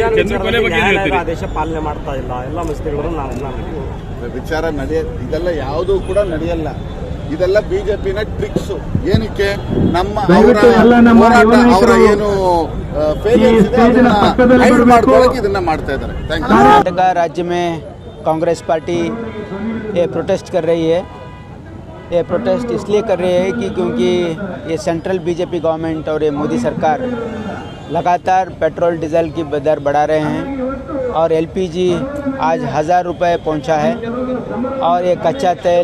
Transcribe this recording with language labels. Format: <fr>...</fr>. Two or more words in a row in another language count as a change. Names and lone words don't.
<kn>ಆದೇಶ ಪಾಲನೆ ಮಾಡ್ತಾ ಇಲ್ಲ. ಎಲ್ಲ ಮುಸ್ಲಿಮರು ವಿಚಾರ ಇದೆಲ್ಲ ಯಾವುದೂ ಕೂಡ ನಡೆಯಲ್ಲ. ಇದೆಲ್ಲ ಬಿಜೆಪಿನ ಟ್ರಿಕ್ಸ್. ಏನಕ್ಕೆ ನಮ್ಮ ದಯವಿಟ್ಟು ಎಲ್ಲ ನಮ್ಮ ಯುವ ನಾಯಕರು ಏನು failures ಇದೆ ಅದನ್ನ hide ಮಾಡ್ಕೊಳ್ಳೋಕೆ ಇದನ್ನ ಮಾಡ್ತಾ ಇದ್ದಾರೆ.</kn> <en>thank you.</en> <hi>कर्नाटक राज्य में कांग्रेस पार्टी ये प्रोटेस्ट कर रही है। ये प्रोटेस्ट इसलिए कर रही है कि क्योंकि ये</hi> <en>central BJP government</en> <hi>और ये मोदी सरकार लगातार पेट्रोल डीजल की दर बढ़ा रहे हैं और एलपीजी आज 1000 रुपये पहुंचा है और ये कच्चा तेल,</hi>